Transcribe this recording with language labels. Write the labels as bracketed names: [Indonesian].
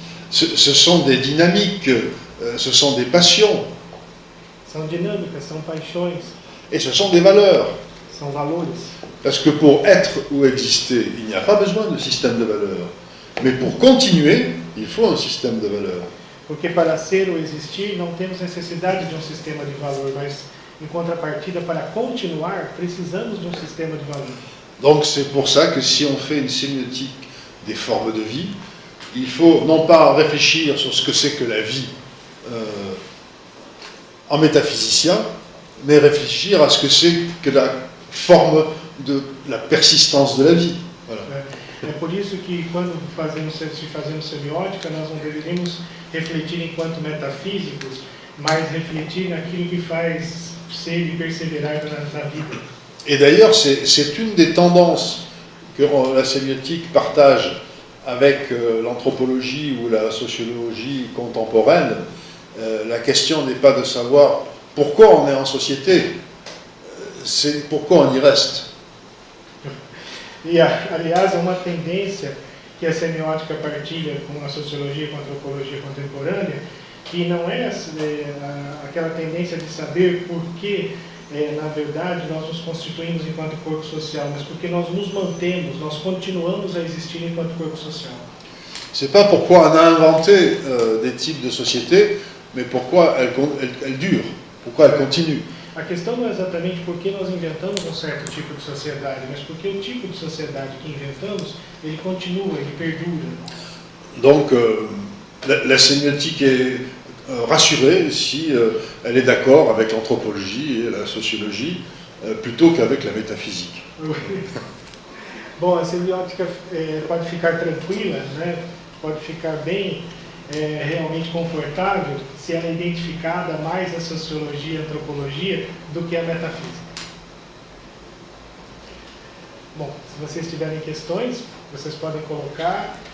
[French] Ce sont des dynamiques, ce sont des passions. [Portuguese] São dinâmicas, são paixões. [French] Et ce sont des valeurs. [Portuguese] São valores. [French] Parce que pour être ou exister, il n'y a pas besoin de système de valeurs. Mais pour continuer, il faut un système de valeurs. Porque para ser ou existir, não temos necessidade de um sistema de valor, mas em contrapartida, para continuar, precisamos de um sistema de valor. Donc c'est pour ça que si on fait une sémiotique des formes de vie, il faut non pas réfléchir sur ce que c'est que la vie en métaphysicien, mais réfléchir à ce que c'est que la forme de la persistance de la vie. Voilà. [Portuguese] É por isso que quando se fazemos semiótica, nós não deveríamos refletir enquanto metafísicos, mas refletir naquilo que faz ser e perseverar na vida. [French] Et d'ailleurs, c'est une des tendances que la sémiotique partage avec l'anthropologie ou la sociologie contemporaine. La question n'est pas de savoir pourquoi on est en société, c'est pourquoi on y reste. [Portuguese] E, aliás, é uma tendência que a semiótica partilha com a sociologia e com a antropologia contemporânea, que não é aquela tendência de saber por que, na verdade, nós nos constituímos enquanto corpo social, mas porque nós nos mantemos, nós continuamos a existir enquanto corpo social. [French] C'est pas pourquoi on a inventé des types de sociétés, mais pourquoi elles durent, pourquoi elles continuent. [Portuguese] A questão não é exatamente porque nós inventamos um certo tipo de sociedade, mas porque o tipo de sociedade que inventamos, ele continua, ele perdura. [French] Donc, la sémiotique est rassurée si elle est d'accord avec l'anthropologie et la sociologie, plutôt qu'avec la métaphysique. [Portuguese] Bom, a semiótica pode ficar tranquila, né? Pode ficar bem, realmente confortável, se ela é identificada mais à sociologia e à antropologia do que à metafísica. Bom, se vocês tiverem questões, vocês podem colocar.